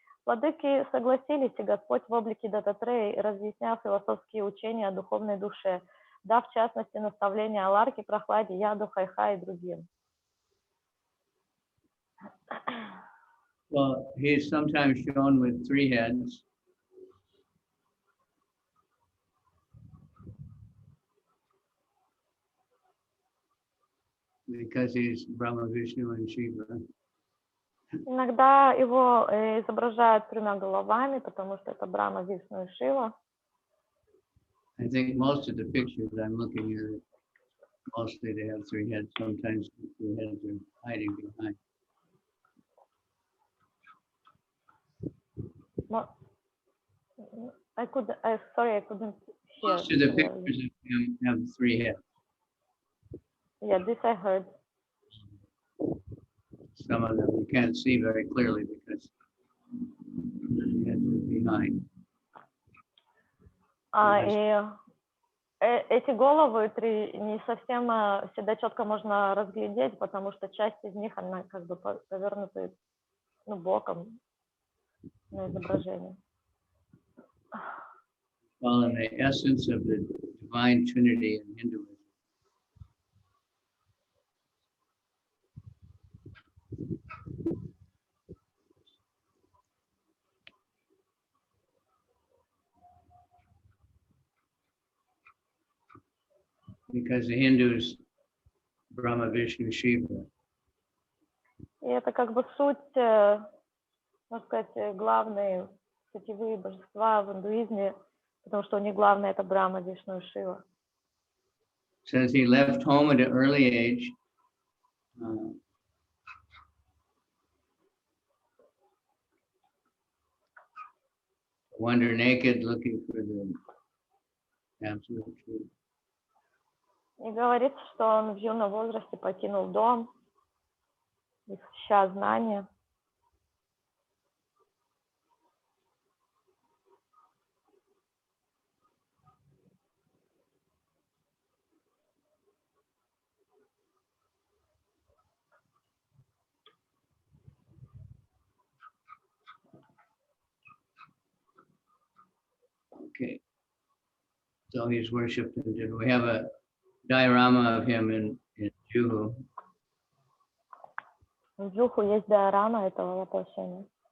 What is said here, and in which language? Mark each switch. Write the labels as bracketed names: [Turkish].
[Russian] Владыки согласились, и Господь в облике Даттатрея разъяснял философские учения о духовной душе, дав в частности наставления о Ларке, Прохладе, Яду, Хайха и другим. [English] Well, he is sometimes shown with 3 heads. Because he's Brahma, Vishnu, and Shiva. [Russian] Иногда его изображают 3 головами, потому что это Брахма, Вишну и Шива. [English] I think most of the pictures I'm looking at, mostly they have 3 heads. Sometimes the 2 heads are hiding behind. Sorry, I couldn't hear. Most of the pictures have 3 heads. Yeah, this I heard. Some of them you can't see very clearly because the heads are behind. [Russian] Эти головы три не совсем всегда четко можно разглядеть, потому что часть из них, она как бы повернута, ну, боком на изображении. [English] Well, in the essence of the divine Trinity in Hinduism. Because the Hindus, Brahma, Vishnu, Shiva. [Russian] И это как бы суть, можно сказать, главные сутевые божества в индуизме, потому что у них главное это Брахма, Вишну и Шива. [English] Says he left home at an early age. Wander naked, looking for the absolute truth. [Russian] И говорится, что он в юном возрасте покинул дом, ища знания. [English] Okay. So he's worshipped in Juhu. We have a diorama of him in Juhu. [Russian] В Джуху есть диорама этого воплощения.